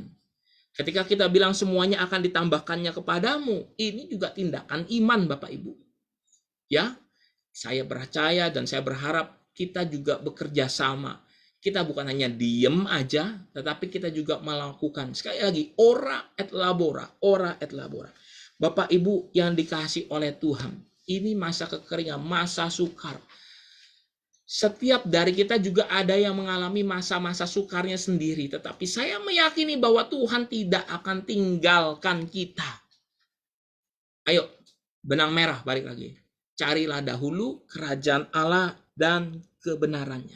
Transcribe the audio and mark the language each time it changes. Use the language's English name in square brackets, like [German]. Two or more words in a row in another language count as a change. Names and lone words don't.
[Indonesian] Ketika kita bilang semuanya akan ditambahkannya kepadamu, ini juga tindakan iman Bapak Ibu. Ya, saya percaya dan saya berharap kita juga bekerja sama. Kita bukan hanya diem aja, tetapi kita juga melakukan. Sekali lagi, [Latin] ora et labora, ora et labora. [Indonesian] Bapak Ibu yang dikasihi oleh Tuhan, ini masa kekeringan, masa sukar. Setiap dari kita juga ada yang mengalami masa-masa sukarnya sendiri, tetapi saya meyakini bahwa Tuhan tidak akan tinggalkan kita. Ayo, benang merah balik lagi. Carilah dahulu kerajaan Allah dan kebenarannya.